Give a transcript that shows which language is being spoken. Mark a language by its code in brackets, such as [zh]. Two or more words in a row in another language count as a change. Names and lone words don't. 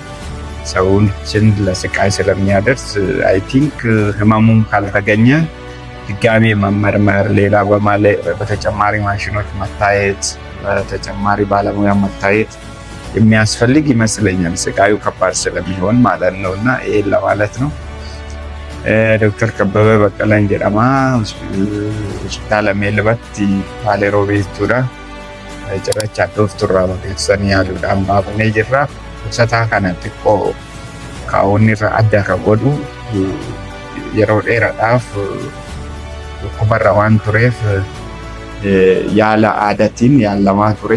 [am] ሰዎችን ለስቃይ ስለሚያደርስ [en] I think [am] ህመሙን ካልተገኘ ድጋሜ መመርመር፣ ሌላ በተጨማሪ ማሽኖች መታየት፣ በተጨማሪ ባለሙያ መታየት የሚያስፈልግ ይመስለኛል። ስቃዩ ከባድ ስለሚሆን ማለት ነው እና ይሄን ለማለት ነው። ዶክተር ከበበ በቀለ ጀዳማ ሆስፒታል ሜልበት ፓሌሮቤ ቱራ [om] cirracha dhufturraa maqeessanii yaaluudhaan baafnee jirra. Dhukkubsataa kana xiqqoo kaa'onni irra adda kan godhu yeroo dheeraadhaaf dhukkubarra waan tureef yaala aadaatiin yaalamaa ture.